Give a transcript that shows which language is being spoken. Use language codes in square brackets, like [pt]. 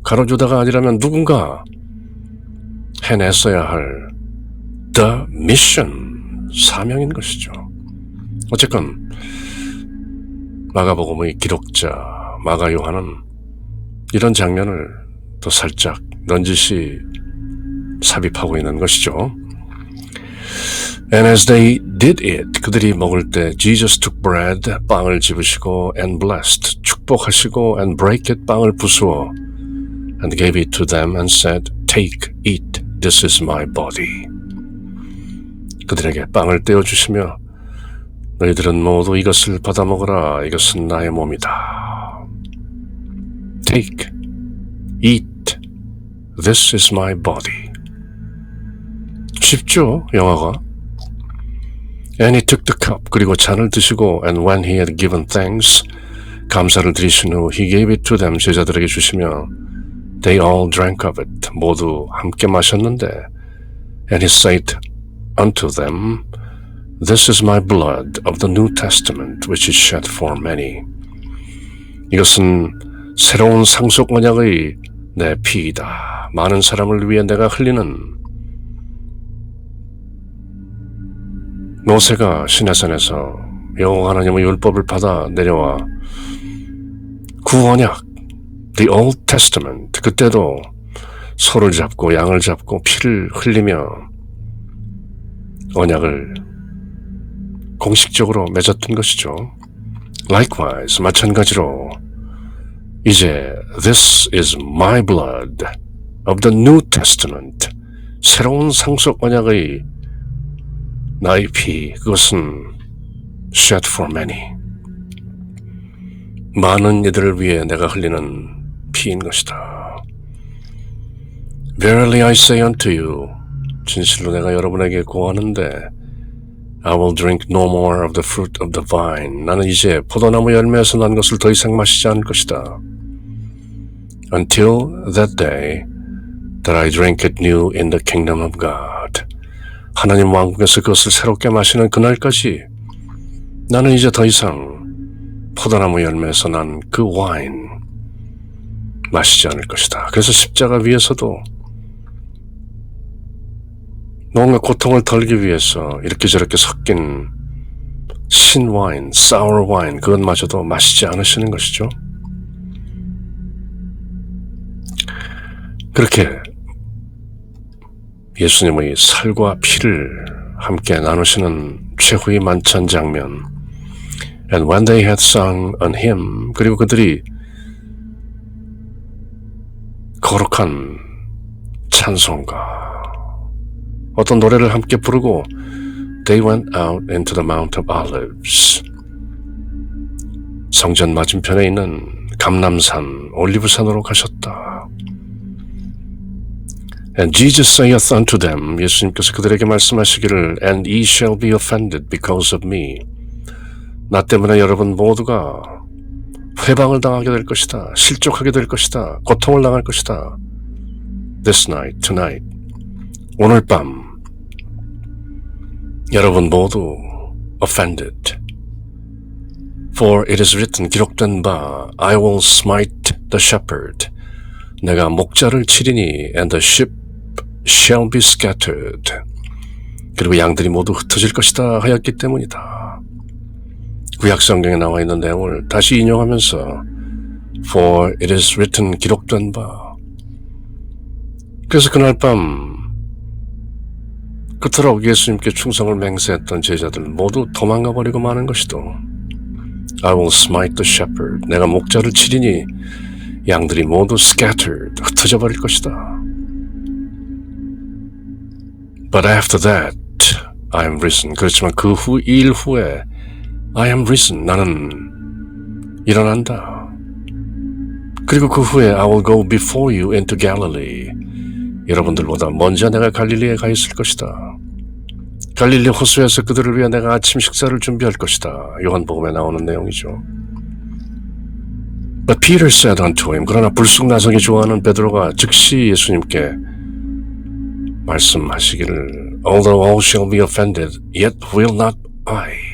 [ko] 가룟 유다가 아니라면 누군가 해냈어야 할 [en] the mission, [ko] 사명인 것이죠. 어쨌건 마가복음의 기록자 마가 요한은 이런 장면을 또 살짝 넌지시 삽입하고 있는 것이죠. [en] And as they did it, [ko] 그들이 먹을 때 [en] Jesus took bread, [ko] 빵을 집으시고 [en] and blessed, [ko] 축복하시고 [en] and break it, [ko] 빵을 부수어 [en] and gave it to them and said, Take, eat, this is my body. [ko] 그들에게 빵을 떼어주시며 너희들은 모두 이것을 받아 먹으라. 이것은 나의 몸이다. [en] Take, eat, This is my body. [ko] 쉽죠, 영어가. [en] And he took the cup. [ko] 그리고 잔을 드시고 [en] and when he had given thanks, [ko] 감사를 드리신 후 [en] he gave it to them. [ko] 제자들에게 주시며 [en] they all drank of it. [ko] 모두 함께 마셨는데 [en] and he said unto them, This is my blood of the New Testament, which is shed for many. [ko] 이것은 새로운 상속 언약의 내 피이다. 많은 사람을 위해 내가 흘리는. 모세가 시내산에서 여호와 하나님의 율법을 받아 내려와 구언약, [en] the Old Testament, [ko] 그때도 소를 잡고 양을 잡고 피를 흘리며 언약을 공식적으로 맺었던 것이죠. [en] Likewise, [ko] 마찬가지로 이제 [en] This is my blood of the New Testament, [ko] 새로운 상속 언약의 나의 피, 그것은 [en] shed for many, [ko] 많은 이들을 위해 내가 흘리는 피인 것이다. [en] Verily I say unto you, [ko] 진실로 내가 여러분에게 고하는데 [en] I will drink no more of the fruit of the vine. [ko] 나는 이제 포도나무 열매에서 난 것을 더 이상 마시지 않을 것이다. [en] Until that day that I drink it new in the kingdom of God. [ko] 하나님 왕국에서 그것을 새롭게 마시는 그날까지 나는 이제 더 이상 포도나무 열매에서 난 그 와인 마시지 않을 것이다. 그래서 십자가 위에서도 뭔가 고통을 덜기 위해서 이렇게 저렇게 섞인 신와인, [en] sour wine, [ko] 그것마저도 마시지 않으시는 것이죠. 그렇게 예수님의 살과 피를 함께 나누시는 최후의 만찬 장면. [en] And when they had sung an hymn, [ko] 그리고 그들이 거룩한 찬송가, 어떤 노래를 함께 부르고 [en] They went out into the Mount of Olives. [ko] 성전 맞은편에 있는 감람산, 올리브산으로 가셨다. [en] And Jesus saith unto them, [ko] 예수님께서 그들에게 말씀하시기를 [en] And ye shall be offended because of me. [ko] 나 때문에 여러분 모두가 회방을 당하게 될 것이다. 실족하게 될 것이다. 고통을 당할 것이다. [en] This night, tonight, [ko] 오늘 밤 여러분 모두 [en] offended. For it is written, [ko] 기록된 바 [en] I will smite the shepherd. [ko] 내가 목자를 치리니 [en] and the sheep shall be scattered. [ko] 그리고 양들이 모두 흩어질 것이다 하였기 때문이다. 구약 성경에 나와 있는 내용을 다시 인용하면서 [en] For it is written, [ko] 기록된 바. 그래서 그날 밤 그토록 예수님께 충성을 맹세했던 제자들 모두 도망가 버리고 마는 것이도 [en] I will smite the shepherd. [ko] 내가 목자를 치리니 양들이 모두 scattered, 흩어져 버릴 것이다. [en] But after that, I am risen. [ko] 그렇지만 그 후, 이 일 후에 [en] I am risen. [ko] 나는 일어난다. 그리고 그 후에 [en] I will go before you into Galilee. [ko] 여러분들보다 먼저 내가 갈릴리에 가 있을 것이다. 갈릴리 호수에서 그들을 위해 내가 아침 식사를 준비할 것이다. 요한복음에 나오는 내용이죠. [en] But Peter said unto him, [ko] 그러나 불쑥나서기 좋아하는 베드로가 즉시 예수님께 말씀하시기를 [en] Although all shall be offended, yet will not I.